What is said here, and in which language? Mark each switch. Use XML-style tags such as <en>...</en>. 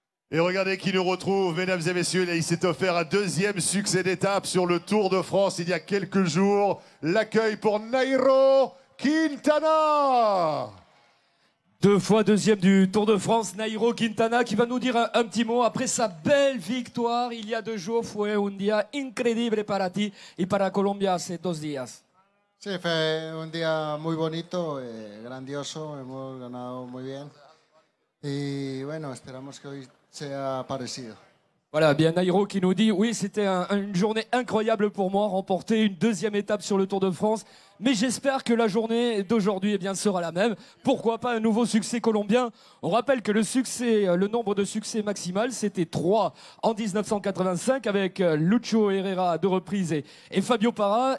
<fr>Et regardez qui nous retrouve, mesdames et messieurs. Il s'est offert un deuxième succès d'étape sur le Tour de France il y a quelques jours. L'accueil pour Nairo Quintana. 2 fois deuxième du Tour de France, Nairo Quintana qui va nous dire un petit mot après sa belle victoire il y a 2 jours.</fr> <es>Fue un día increíble para ti y para Colombia hace 2 días. Sí, fue un día muy bonito, grandioso, hemos ganado muy bien y bueno, esperamos que hoy sea parecido.</es> <fr>Voilà, bien Nairo qui nous dit, oui, c'était une journée incroyable pour moi, remporter une 2e étape sur le Tour de France. Mais j'espère que la journée d'aujourd'hui sera la même. Pourquoi pas un nouveau succès colombien? On rappelle que le nombre de succès maximal, c'était 3 en 1985 avec Lucho Herrera à 2 reprises et Fabio Parra.</fr>